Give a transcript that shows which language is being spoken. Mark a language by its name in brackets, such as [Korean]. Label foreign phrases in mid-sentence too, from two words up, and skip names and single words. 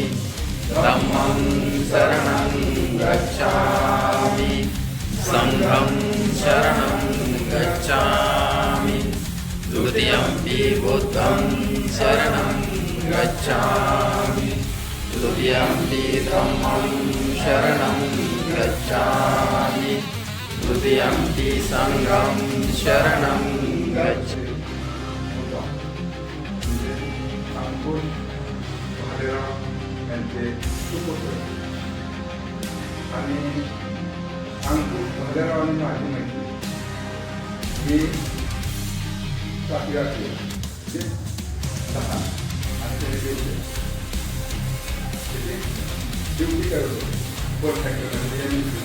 [Pali] धम्मं शरणं गच्छामि संघं शरणं गच्छामि द्वितीयंपि बुद्धं शरणं गच्छामि तृतीयंपि धम्मं शरणं गच्छामि तृतीयंपि संघं शरणं गच्छामि. [Marathi] आणि अंकुश भालेराव आणि माझी मैत्री ही सातव्याची ते 10 आणि ते ड्युटी करत होते पोस्ट फॅक्टरीमध्ये.